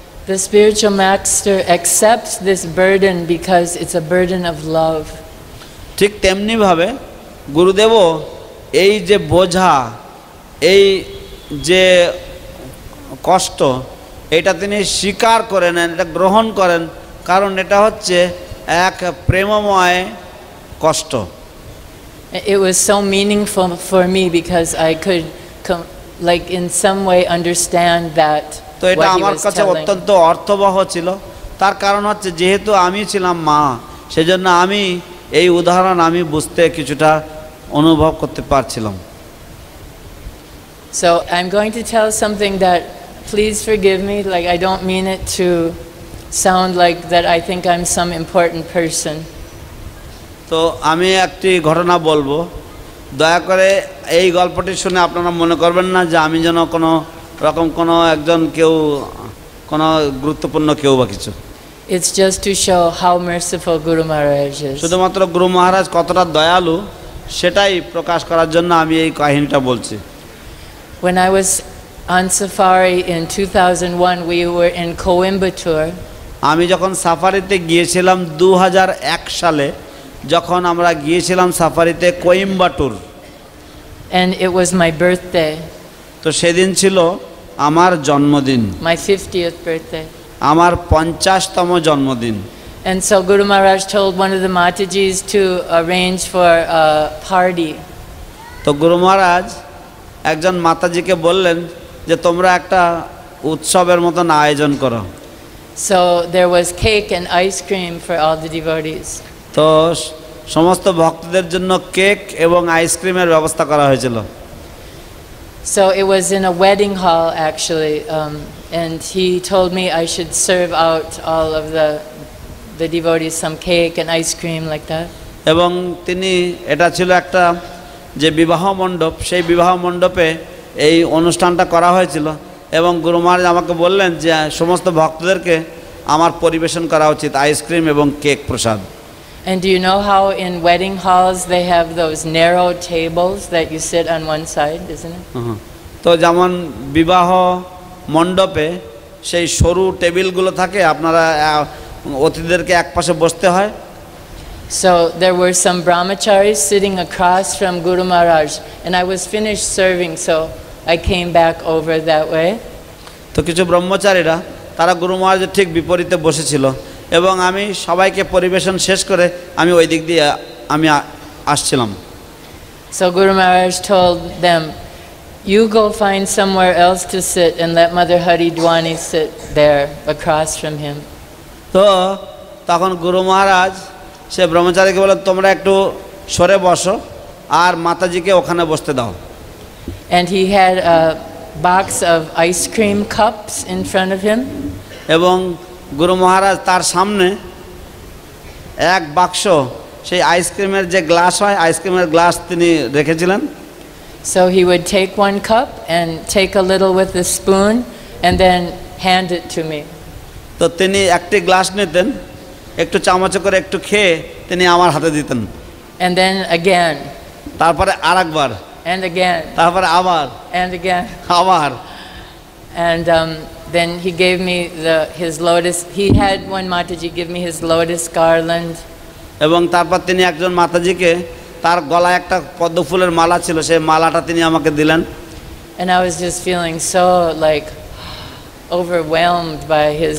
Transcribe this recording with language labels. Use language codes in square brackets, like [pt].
[en] the spiritual master accepts this burden because it's a burden of love. [bn] ঠিক তেমনিভাবে গুরুদেবও এই যে বোঝা, এই যে কষ্ট, এটা তিনি স্বীকার করে নেন, এটা গ্রহণ করেন, কারণ এটা হচ্ছে এক প্রেমময় কষ্ট। [en] It was so meaningful for me because I could like in some way understand that [bn] তো এটা [en] what he [bn] আমার [en] was [bn] কাছে [en] telling. [bn] অত্যন্ত অর্থবহ ছিল। তার কারণ হচ্ছে যেহেতু আমি ছিলাম মা, সেজন্য আমি এই উদাহরণ আমি বুঝতে কিছুটা অনুভব করতে পারছিলাম। [en] So I'm going to tell something that, please forgive me, like I don't mean it to sound like that I think I'm some important person. [bn] তো আমি একটি ঘটনা বলবো, দয়া করে এই গল্পটি শুনে আপনারা মনে করবেন না যে আমি যেন কোনো রকম কোনো একজন কেউ কোনো গুরুত্বপূর্ণ কেউ বা কিছু। [en] It's just to show how merciful Guru Maharaj is. [bn] শুধুমাত্র গুরু মহারাজ কতটা দয়ালু সেটাই প্রকাশ করার জন্য আমি এই কাহিনীটা বলছি। [en] When I was on safari in 2001, we were in Coimbatore. [bn] আমি যখন সাফারিতে গিয়েছিলাম 2001 সালে, যখন আমরা গিয়েছিলাম সাফারিতে Coimbatore, [en] And it was my birthday, [bn] তো সেদিন ছিল আমার জন্মদিন, [en] my 50th birthday. [bn] আমার 50তম জন্মদিন। [en] And so Guru Maharaj told one of the Matajis to arrange for a party. [bn] তো গুরু মহারাজ একজন মাতাজিকে বললেন যে তোমরা একটা উৎসবের মতন আয়োজন করো। [en] So there was cake and ice cream for all the devotees. [bn] তো সমস্ত ভক্তদের জন্য কেক এবং আইসক্রিমের ব্যবস্থা করা হয়েছিল। [en] So it was in a wedding hall actually, and he told me I should serve out all of the devotees some cake and ice cream like that. [bn] এবং তিনি, এটা ছিল একটা যে বিবাহ মণ্ডপ, সেই বিবাহ মণ্ডপে এই অনুষ্ঠানটা করা হয়েছিল, এবং গুরু মহারাজ আমাকে বললেন যে সমস্ত ভক্তদেরকে আমার পরিবেশন করা উচিত আইসক্রিম এবং cake Prasad. [en] And do you know how in wedding halls they have those narrow tables that you sit on one side, isn't it? [bn] তো যেমন বিবাহ মণ্ডপে সেই সরু টেবিলগুলো থাকে, আপনারা অতিথিদেরকে এক পাশে বসতে হয়। [en] So there were some brahmacharis sitting across from Guru Maharaj, and I was finished serving, so I came back over that way. [bn] তো কিছু ব্রহ্মচারীরা তারা গুরু মহারাজের ঠিক বিপরীতে বসেছিল, এবং আমি সবাইকে পরিবেশন শেষ করে আমি ওই দিক দিয়ে আমি আসছিলাম। [en] So Guru Maharaj told them, you go find somewhere else to sit and let Mother Hari Dwani sit there across from him. [bn] তো তখন গুরু মহারাজ সে ব্রহ্মচারীকে বললেন তোমরা একটু সরে বসো আর মাতাজিকে ওখানে বসতে দাও। [en] And he had a box of ice cream cups in front of him. [bn] এবং গুরু মহারাজ তার সামনে এক বাক্স সেই আইসক্রিমের যে গ্লাস হয় আইসক্রিমের গ্লাস তিনি রেখেছিলেন। [en] So he would take one cup and take a little with a spoon and then hand it to me. [bn] তো তিনি একটি গ্লাস নিতেন, একটু চামচে করে একটু খেয়ে তিনি আমার হাতে দিতেন। [en] And then again. [bn] তারপরে আরেকবার। [en] And again. [bn] তারপরে আবার। [en] And again. [bn] আবার। [en] And then he gave me his lotus. He had one Mataji give me his lotus garland. [bn] এবং তারপর তিনি একজন মাতাজিকে তার গলায় একটা পদ্ম ফুলের মালা ছিল, সেই মালাটা তিনি আমাকে দিলেন। [en] And I was just feeling so like overwhelmed by his